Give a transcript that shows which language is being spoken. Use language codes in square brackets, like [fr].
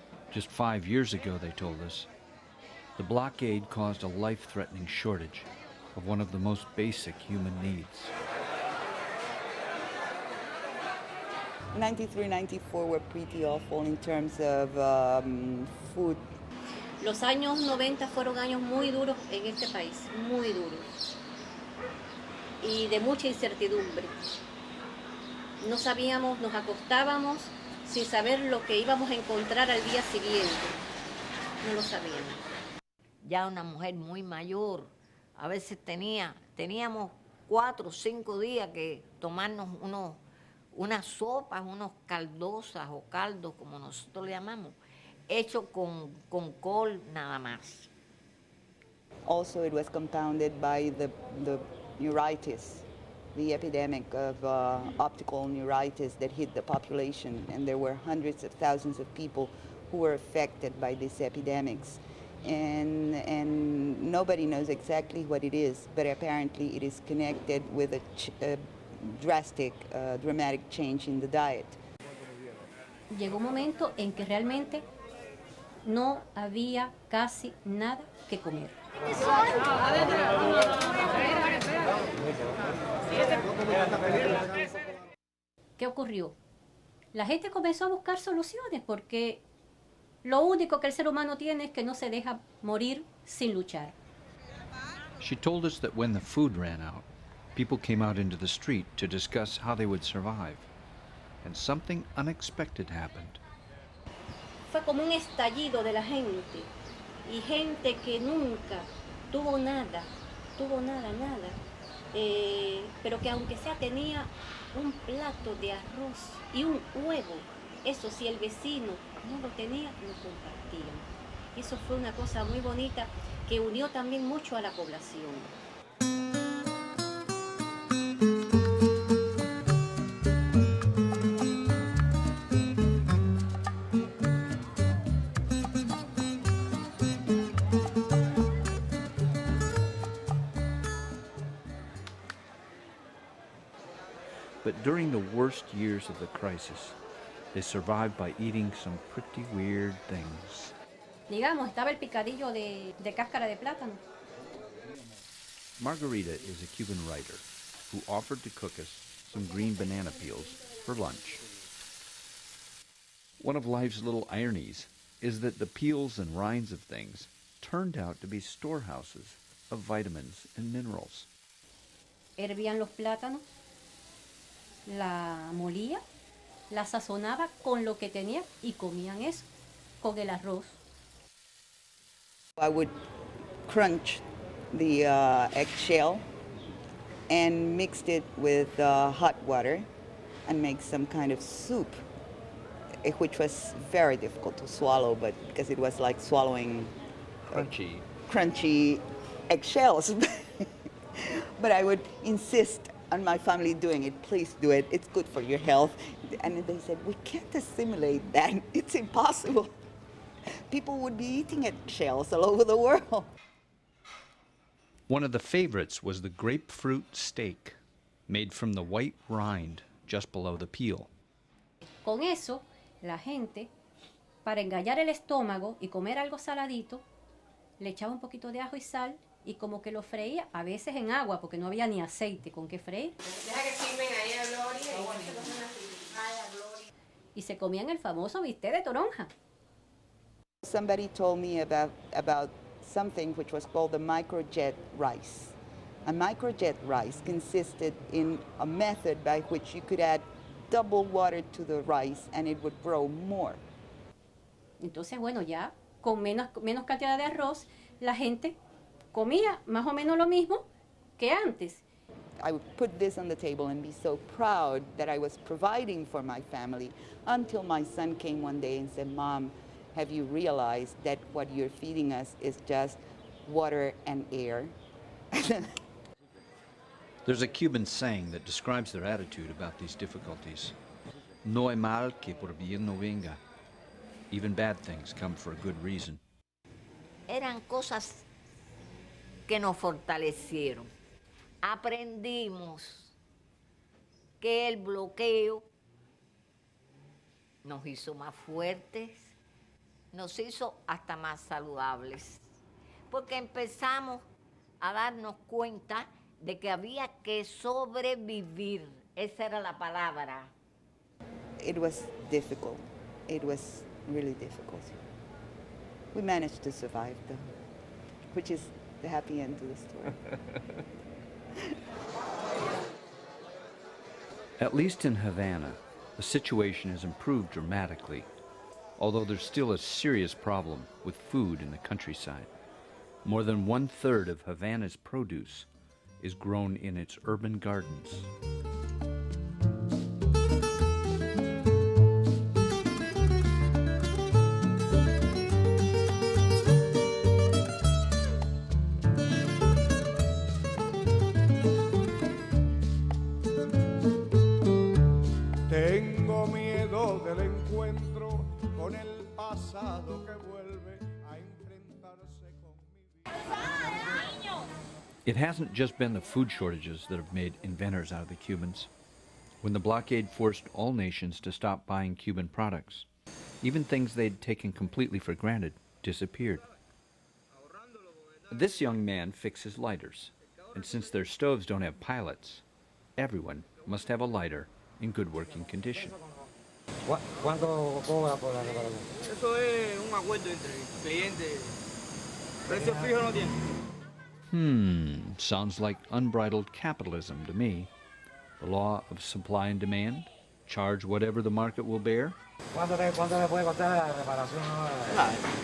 [en] Just 5 years ago, they told us, the blockade caused a life-threatening shortage of one of the most basic human needs. 93, 94 were pretty awful in terms of food. [es] Los años 90 fueron años muy duros en este país, muy duros. Y de mucha incertidumbre. No sabíamos, nos acostábamos sin saber lo que íbamos a encontrar al día siguiente. No lo sabíamos. Ya una mujer muy mayor, a veces teníamos 4 o 5 días que tomarnos unas sopas, unos caldosas o caldos, como nosotros le llamamos, hechos con col nada más. [en] Also, it was compounded by the neuritis, the epidemic of optical neuritis that hit the population, and there were hundreds of thousands of people who were affected by these epidemics. And nobody knows exactly what it is, but apparently it is connected with a drastic, dramatic change in the diet. [es] Llegó un momento en que realmente no había casi nada que comer. ¿Qué ocurrió? La gente comenzó a buscar soluciones porque lo único que el ser humano tiene es que no se deja morir sin luchar. [en] She told us that when the food ran out, people came out into the street to discuss how they would survive. And something unexpected happened. [es] Fue como un estallido de la gente. Y gente que nunca tuvo nada, nada. Pero que aunque sea tenía un plato de arroz y un huevo. Eso si el vecino no lo tenía, lo compartían. Y eso fue una cosa muy bonita que unió también mucho a la población. [en] But during the worst years of the crisis, they survived by eating some pretty weird things. [es] Digamos, estaba el picadillo de cáscara de plátano. [en] Margarita is a Cuban writer who offered to cook us some green banana peels for lunch. One of life's little ironies is that the peels and rinds of things turned out to be storehouses of vitamins and minerals. [es] Hervían los plátanos, la molía, la sazonaba con lo que tenía y comían eso, con el arroz. [en] I would crunch the eggshell and mixed it with hot water and make some kind of soup, which was very difficult to swallow, but because it was like swallowing crunchy eggshells. But I would insist on my family doing it. Please do it. It's good for your health. And they said, we can't assimilate that. It's impossible. People would be eating eggshells all over the world. One of the favorites was the grapefruit steak, made from the white rind just below the peel. [es] Con eso, la gente, para engallar el estómago y comer algo saladito, le echaba un poquito de ajo y sal y como que lo freía, a veces en agua, porque no había ni aceite con qué freír. Deja que sirven ahí a Gloria y se comían el famoso bistec de toronja. [en] Somebody told me about something which was called the microjet rice. A microjet rice consisted in a method by which you could add double water to the rice and it would grow more. [es] Entonces, bueno, ya con menos cantidad de arroz, la gente comía más o menos lo mismo que antes. [en] I would put this on the table and be so proud that I was providing for my family until my son came one day and said, Mom, have you realized that what you're feeding us is just water and air? There's a Cuban saying that describes their attitude about these difficulties. [es] No hay mal que por bien no venga. [en] Even bad things come for a good reason. [es] Eran cosas que nos fortalecieron. Aprendimos que el bloqueo nos hizo más fuertes, nos hizo hasta más saludables, porque empezamos a darnos cuenta de que había que sobrevivir. Esa era la palabra. [en] It was difficult. It was really difficult. We managed to survive, though, which is the happy end to the story. At least in Havana, the situation has improved dramatically, although there's still a serious problem with food in the countryside. More than 1/3 of Havana's produce is grown in its urban gardens. [es] Tengo miedo del encuentro con el pasado que vuelve a enfrentarse con mi vida. [en] It hasn't just been the food shortages that have made inventors out of the Cubans. When the blockade forced all nations to stop buying Cuban products, even things they'd taken completely for granted disappeared. This young man fixes lighters, and since their stoves don't have pilots, everyone must have a lighter in good working condition. [es] ¿Cuánto cobra por la reparación? Eso es un acuerdo entre clientes. Precio fijo no tiene. [en] Sounds like unbridled capitalism to me. The law of supply and demand, charge whatever the market will bear. [es] ¿Cuánto le puede costar la reparación?